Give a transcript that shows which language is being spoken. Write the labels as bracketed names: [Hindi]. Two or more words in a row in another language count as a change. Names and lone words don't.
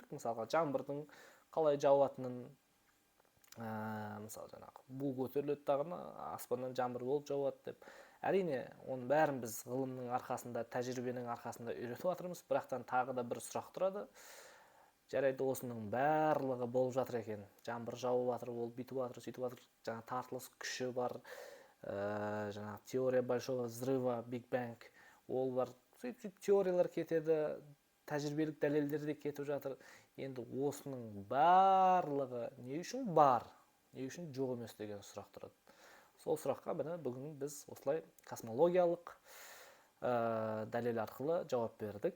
[Kazakh] Мысалға жаңбырдың қалай жауатынын, мысалы жаңағы бу көтеріледі дағыны, аспаннан жаңбыр болып жауады деп. Әрине, оның бәрін біз ғылымның арқасында, тәжірибенің арқасында үйретіп жатырмыз, бірақтан тағы да бір сұрақ тұрады. Жарайды, осының барлығы болып жатыр екен. Жаңбыр жауып жатыр, ол бүйтіп жатыр, сөйтіп жатыр. Жаңа тартылыс күші бар, жаңа теория [Russian] большого взрыва, [English] Big Bang, [Kazakh] ол бар. Сөйтіп теориялар кетеді, тәжірибелік дәлелдер де кетіп жатыр. Енді осының барлығы не үшін бар, не үшін жоқ емес деген сұрақ тұрады. Сол сұраққа бүгін біз осылай космологиялық дәлел арқылы жауап бердік.